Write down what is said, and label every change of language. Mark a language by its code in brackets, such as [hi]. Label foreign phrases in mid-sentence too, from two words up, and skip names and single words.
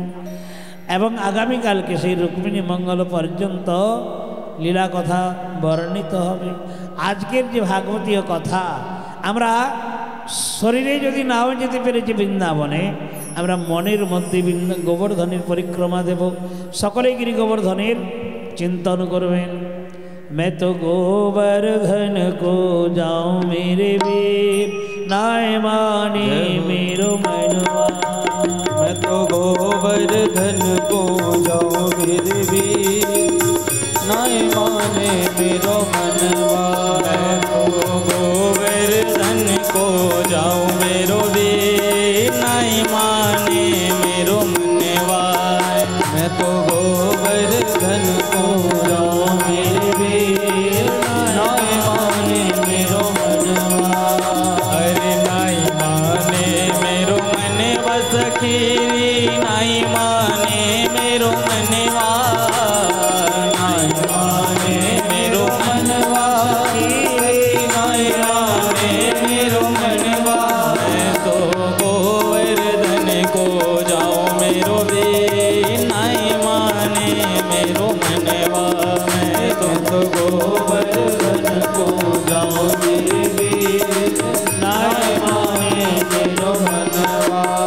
[bn] এবং আগামীকালকে সেই রুক্মিণী মঙ্গল পর্যন্ত লীলা কথা বর্ণিত হবে। আজকের যে ভাগবতীয় কথা, আমরা শরীরে যদি নাও যেতে পেরেছি বৃন্দাবনে, আমরা মনের মধ্যে গোবর্ধনের পরিক্রমা দেব। সকলে গিরি গোবর্ধনের চিন্তন করবেন। [bra] मैं तो गोवर्धन को जाऊं मेरे वीर, नाय माने मेरो मनवा। मैं तो गोवर्धन को जाऊं मेरे वीर, नाय माने मेरो मनवा। मैं तो गोवर्धन को जाऊं मेरो वीर, नाय माने मेरो मनवा। मैं तो गोवर्धन को जाऊं मेरे वीर, नाय माने मेरो मनवा। अरे नाय माने मेरो मनवा सखी, नाय माने मेरो मनवा। नाय माने मेरो मनवा, नाय माने मेरो मनवा। मैं तो गोवर्धन को जाऊं मेरो वीर, नाय माने मेरो मनवा। मैं तो गोवर्धन को जाऊं मेरे वीर, नाय माने मेरो मनवा।